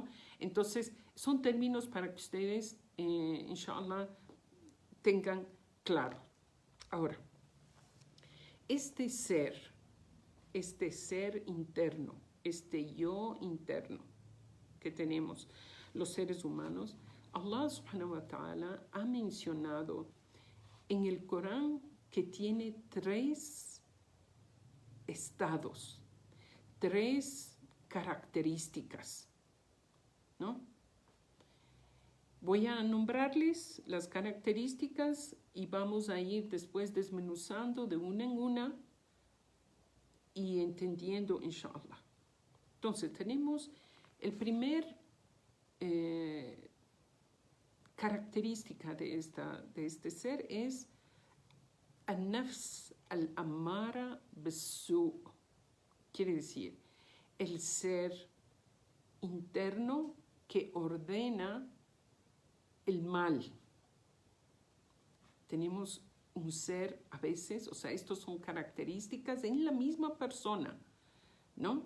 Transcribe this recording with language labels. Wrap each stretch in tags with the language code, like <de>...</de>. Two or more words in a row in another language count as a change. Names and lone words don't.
<es>Entonces son términos para que ustedes inshallah tengan claro. Ahora, este ser interno, este yo interno que tenemos los seres humanos,</es> <ar>الله سبحانه وتعالى</ar> <es>ha mencionado en el Corán que tiene 3 estados, 3 características, ¿no? Voy a nombrarles las características y vamos a ir después desmenuzando de una en una y entendiendo, inshallah. Entonces, tenemos el primer característica de este ser es</es> <ar>النفس الأمارة بالسوء'.</ar> <es>Quiere decir, el ser interno que ordena el mal. Tenemos un ser a veces, o sea, estos son características en la misma persona, ¿no?</es>